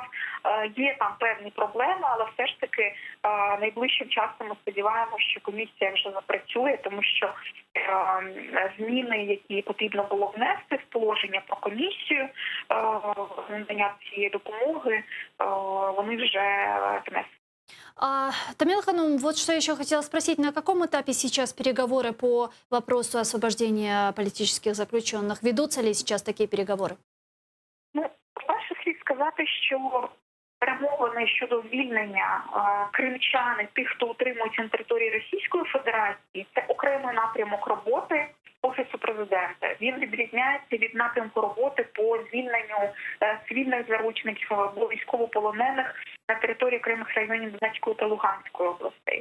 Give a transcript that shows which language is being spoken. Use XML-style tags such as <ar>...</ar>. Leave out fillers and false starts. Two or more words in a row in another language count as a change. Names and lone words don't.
<uk>Є там певні проблеми, але все ж таки найближчим часом ми сподіваємося, що комісія вже запрацює, тому що зміни, які потрібно було внести в положення про комісію надання цієї допомоги, вони вже внесені.</uk> <ru>Тамила Ханум, вот что еще хотела спросить. На каком этапе сейчас переговоры по вопросу освобождения политических заключенных? Ведутся ли сейчас такие переговоры?</ru> <uk>Ну, перше слід сказати, що перемовини щодо звільнення кримчан, тих, хто утримується на території Російської Федерації, це окремий напрямок роботи Офісу Президента. Він відрізняється від напрямку роботи по звільненню цивільних заручників або військовополонених на території окремих районів Донецької та Луганської областей.</uk>